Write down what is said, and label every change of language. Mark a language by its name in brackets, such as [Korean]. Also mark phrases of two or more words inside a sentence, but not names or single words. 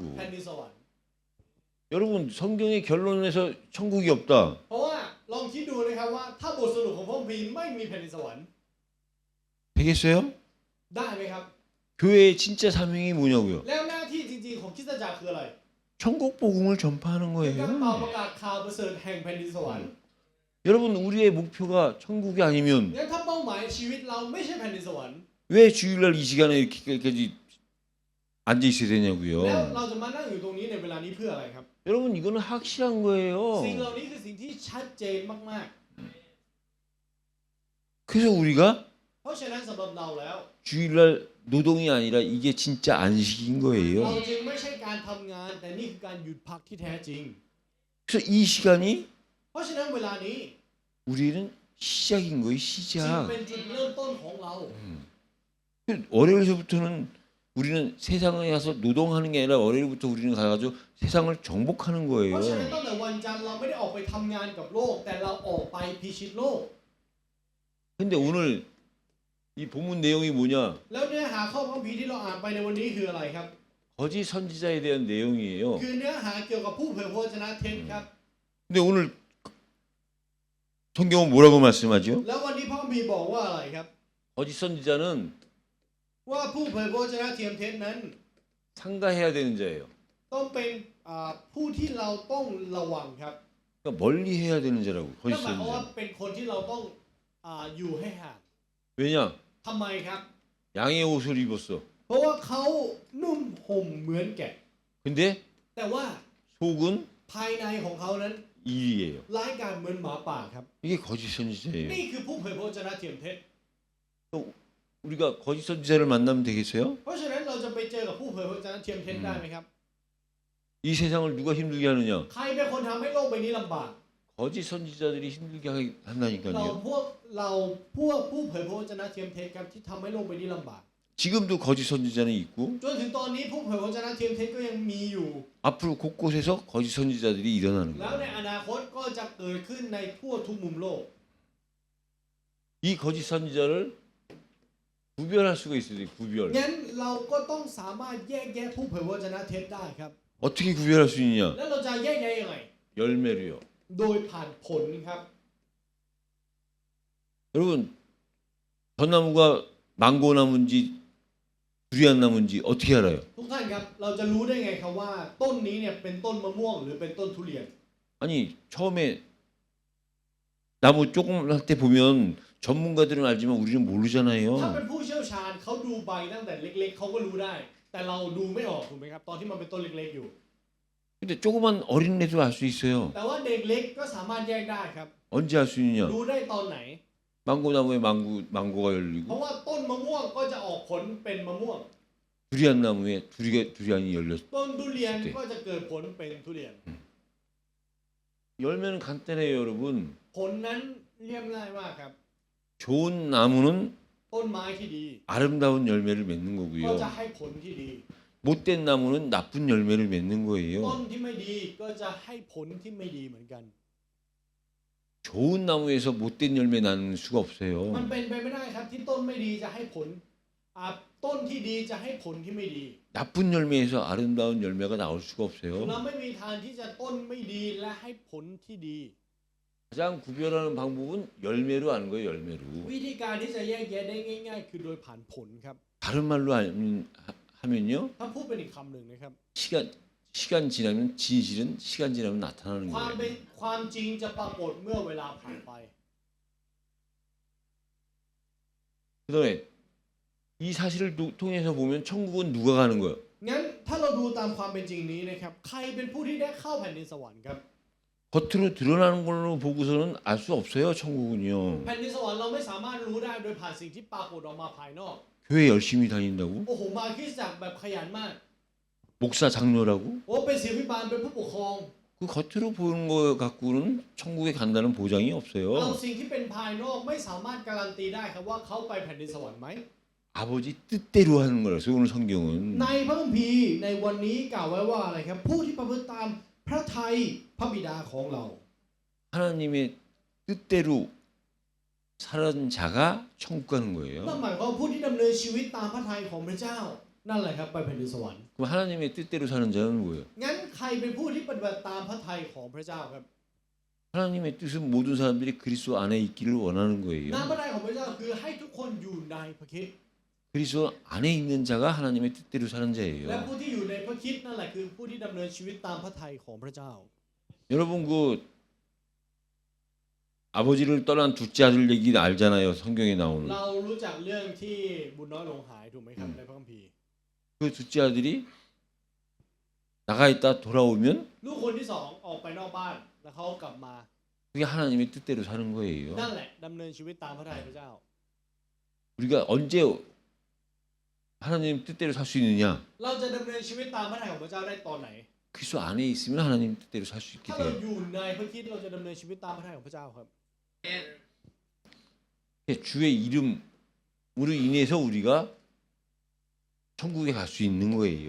[Thai] แผ่นดินสวรรค์ [Korean] 여러분 성경의 결론에서 천국이 없다. [Thai] เพราะว่าลองคิดดูนะครับว่าถ้าบทสรุปของพระคัมภีร์ไม่มีแผ่นดินสวรรค์ [Korean] 되겠어요? [Thai] ได้ไหมครับ [Korean] 교회의 진짜 사명이 뭐냐고요? [Thai] แล้วหน้าที่จริงๆของคริสตจักรคืออะไร [Korean] 천국 복음을 전파하는 [Thai] คือการเป่า [Korean] 거예요. [Thai] ประกาศข่าวประเสริฐแห่งแผ่นดินสวรรค์ [Korean] 여러분 우리의 목표가 천국이 아니면 [Thai] งั้นถ้าเป้าหมายชีวิตเราไม่ใช่แผ่นดินสวรรค์ [Korean] 왜 주일날 이 시간에 이렇게까지 앉아 있어야 [Thai] แล้ว [Korean] 되냐고요. [Thai] เราจะมานั่งอยู่ตรงนี้ในเวลานี้เพื่ออะไรครับ [Korean] 여러분 이거는 확실한 거예요. [Thai] สิ่งเหล่านี้คือสิ่งที่ชัดเจนมาก [Korean] 그래서 우리가 [Thai] ๆ เพราะฉะนั้นสำหรับเราแล้ว [Korean] 주일날 노동이 아니라 이게 진짜 안식인 [Thai] เรา [Korean] 거예요. [Thai] จึงไม่ใช่การทำงานแต่นี่คือการหยุดพักที่แท้จริง [Korean] 그래서 이 시간이 [Thai] เพราะฉะนั้นเวลานี้ [Korean] 우리는 시작인 거예요. [Thai] จึง [Korean] 시작. [Thai] เป็นจุดเริ่มต้นของเรา [Korean] 월요일서부터는 우리는 세상에 가서 노동하는 게 아니라 월요일부터 우리는 가가지고 세상을 정복하는 [Thai] เพราะฉะนั้น [Korean] 거예요. [Thai] ตั้งแต่วันจันทร์เราไม่ได้ออกไปทำงานกับโลกแต่เราออกไปพิชิตโลก [Korean] 근데 오늘 이 본문 내용이 뭐냐? [Thai] แล้วเนื้อหาข้อพระคัมภีร์ที่เราอ่านไปในวันนี้คืออะไรครับ [Korean] 거짓 선지자에 대한 내용이에요. [Thai] คือเนื้อหาเกี่ยวกับผู้เผยพระวจนะเท็จครับ [Korean] 근데 오늘 성경은 뭐라고 말씀하죠? [Thai] แล้ววันนี้พระคัมภีร์บอกว่าอะไรครับ [Korean] 거짓 선지자는 [Thai] ว่าผู้เผยพระวจนะเทียมเท็จนั้น [Korean] 상가해야 되는 자예요. [Thai] ต้องเป็นผู้ที่เราต้องระวังครับ [Korean] 그러니까 멀리 해야 되는 자라고 [Thai] นั่น [Korean] 거짓 [Thai] หมายความว่า [Korean] 선지자. [Thai] เป็นคนที่เราต้องอยู่ให้ห่าง [Korean] 왜냐? [Thai] ทำไมครับ [Korean] 양의 옷을 입었어. [Thai] เพราะว่าเขานุ่มห่มเหมือนแกะ [Korean] 근데 [Thai] แต่ว่า [Korean] 속은 [Thai] ภายในของเขานั้น [Korean] 일이에요. [Thai] ร้ายกาจเหมือนหมาป่าครับ [Korean] 이게 거짓 선지자예요. [Thai] นี่คือผู้เผยพระวจนะเทียมเท็จ [Korean] 우리가 거짓 선지자를 만나면 되겠어요? [Thai] เพราะฉะนั้นเราจะไปเจอกับผู้เผยพระวจนะเทียมเท็จได้ไหมครับ [Korean] 이 세상을 누가 힘들게 하느냐? [Thai] ใครเป็นคนทำให้โลกใบนี้ลำบาก [Korean] 거짓 선지자들이 힘들게 [Thai] เรา [Korean] 한다니까요. [Thai] พวกผู้เผยพระวจนะเทียมเท็จครับที่ทำให้โลกใบนี้ลำบาก [Korean] 지금도 거짓 선지자는 있고 [Thai] จนถึงตอนนี้ผู้เผยพระวจนะเทียมเท็จก็ยังมีอยู่ [Korean] 앞으로 곳곳에서 거짓 선지자들이 일어나는 [Thai] แล้วใน [Korean] 거예요. [Thai] อนาคตก็จะเกิดขึ้นในทั่วทุกมุมโลก [Korean] 이 거짓 선지자를 구별할 수가 있어요. 구별. [Thai] งั้นเราก็ต้องสามารถแยกแยะผู้เผยพระวจนะเท็จได้ครับ [Korean] 어떻게 구별할 수 있느냐? [Thai] แล้วเราจะแยกแยะยังไง [Korean] 열매로요. [Thai] โดยผ่านผลครับ [Korean] 여러분 전나무가 망고 나무인지 두리안 나무인지 어떻게 알아요? [Thai] ทุกท่านครับเราจะรู้ได้ไงครับว่าต้นนี้เนี่ยเป็นต้นมะม่วงหรือเป็นต้นทุเรียน [Korean] 아니 처음에 나무 조그만 때 보면 전문가들은 알지만 우리는 [Thai] ถ้า [Korean] 모르잖아요. [Thai] เป็นผู้เชี่ยวชาญเขาดูใบตั้งแต่เล็กๆเขาก็รู้ได้ แต่เราดูไม่ออกถูกไหมครับตอนที่มันเป็นต้นเล็กๆอยู่ [Korean] 근데 조그만 어린애도 알 수 있어요. [Thai] แต่ว่าเด็กเล็กก็สามารถแยกได้ครับ [Korean] 언제 알 수 있느냐? [Thai] รู้ได้ตอนไหน [Korean] 망고 나무에 망고가 [Thai] เพราะ [Korean] 열리고 [Thai] ว่าต้นมะม่วงก็จะออกผลเป็นมะม่วง [Korean] 두리안 나무에 두리안이 열렸을 [Thai] ต้นทุเรียนก็จะเกิดผลเป็นทุเรียน [Korean] 열매는 간단해요, 여러분. [Thai] ผลนั้นเรียบง่ายมากครับ [Korean] 좋은 나무는 [Thai] ต้นไม้ที่ดี [Korean] 아름다운 열매를 맺는 [Thai] ก็ [Korean] 거고요. [Thai] จะให้ผลที่ดี [Korean] 못된 나무는 나쁜 열매를 맺는 [Thai] ต้น [Korean] 거예요. [Thai] ที่ไม่ดีก็จะให้ผลที่ไม่ดีเหมือนกัน [Korean] 좋은 나무에서 못된 열매 나는 수가 [Thai] มัน [Korean] 없어요. [Thai] เป็นไปไม่ได้ครับที่ต้นไม่ดีจะให้ผลต้นที่ดีจะให้ผลที่ไม่ดี [Korean] 나쁜 열매에서 아름다운 열매가 나올 수가 [Thai] เรา [Korean] 없어요. [Thai] ไม่มีทางที่จะต้นไม่ดีและให้ผลที่ดี [Korean] 가장 구별하는 방법은 열매로 하는 거예요, 열매로. [Thai] วิธีการที่จะแยกแยะได้ง่ายๆ คือโดยผ่านผลครับ [Korean] 다른 말로 하면요. [Thai] ถ้าพูดเป็นอีกคำหนึ่งนะครับ [Korean] 시간 지나면 진실은 시간 지나면 나타나는 [Thai] ความเป็น [Korean] 거예요. [Thai] ความจริงจะปรากฏเมื่อเวลาผ่านไป [Korean] 그다음에 이 사실을 통해서 보면 천국은 누가 가는 거예요? [Thai] งั้นถ้าเราดูตามความเป็นจริงนี้นะครับใครเป็นผู้ที่ได้เข้าแผ่นดินสวรรค์ครับ [Korean] 겉으로 드러나는 걸로 보고서는 알 수 없어요, 천국은요. [Thai] แผ่นดินสวรรค์เราไม่สามารถรู้ได้โดยผ่านสิ่งที่ปรากฏออกมาภายนอก [Korean] 교회 열심히 다닌다고? [Thai] โอ้โหมาคริสตจักรแบบขยันมาก [Korean] 목사 장로라고? [Thai] โอ้เป็นศิษย์พิบาลเป็นผู้ปกครอง [Korean] 그 겉으로 보는 거 갖고는 천국에 간다는 보장이 [Thai] เอา [Korean] 없어요. [Thai] สิ่งที่เป็นภายนอกไม่สามารถการันตีได้ครับว่าเขาไปแผ่นดินสวรรค์ไหม [Korean] 아버지 뜻대로 하는 거라서 오늘 성경은 [Thai] ในพระคัมภีร์ในวันนี้กล่าวไว้ว่าอะไรครับผู้ที่ประพฤติตามพระทัยพระบิดาของเรา [Korean] 하나님의 뜻대로 살은 자가 천국 가는 [Thai] นั่น [Korean] 거예요. [Thai] หมายความว่าผู้ที่ดำเนินชีวิตตามพระทัยของพระเจ้า นั่นแหละครับไปแผ่นดินสวรรค์ [Korean] 그럼 하나님의 뜻대로 사는 자는 뭐예요? [Thai] งั้นใครเป็นผู้ที่ปฏิบัติตามพระทัยของพระเจ้าครับ [Korean] 하나님의 뜻은 모든 사람들이 그리스도 안에 있기를 원하는 [Thai] น้ำ [Korean] 거예요. [Thai] พระทัยของพระเจ้าคือให้ทุกคนอยู่ในพระคริสต์ [Korean] 그리스도 안에 있는 자가 하나님의 뜻대로 사는 [Thai] และ [Korean] 자예요. [Thai] ผู้ที่อยู่ในพระคริสต์นั่นแหละคือผู้ที่ดำเนินชีวิตตามพระทัยของพระเจ้า [Korean] 여러분 그 아버지를 떠난 둘째 아들 얘기 알잖아요. 성경에 나오는. [Thai] เรารู้จักเรื่องที่บุญน้อยหลงหายถูกไหมครับในพระคัมภีร์ [Korean] 그 둘째 아들이 나가 있다 돌아오면 [Thai] ลูกคนที่สองออกไปนอกบ้านแล้วเขากลับมา [Korean] 그게 하나님의 뜻대로 사는 거예요. [Thai] นั่นแหละดำเนินชีวิตตามพระทัยพระเจ้า [Korean] 우리가 언제 하나님 뜻대로 살 수 있느냐? [Thai] เราจะดำเนินชีวิตตามพระทัยของพระเจ้าได้ตอนไหน [Korean] 그리스도 안에 있으면 하나님 뜻대로 살 수 있게 [Thai] ถ้าเรา [Korean] 돼요. [Thai] อยู่ในพระคริสต์เราจะดำเนินชีวิตตามพระทัยของพระเจ้าครับ [Korean] 주의 이름으로 인해서 우리가 천국에 갈 수 있는 거예요.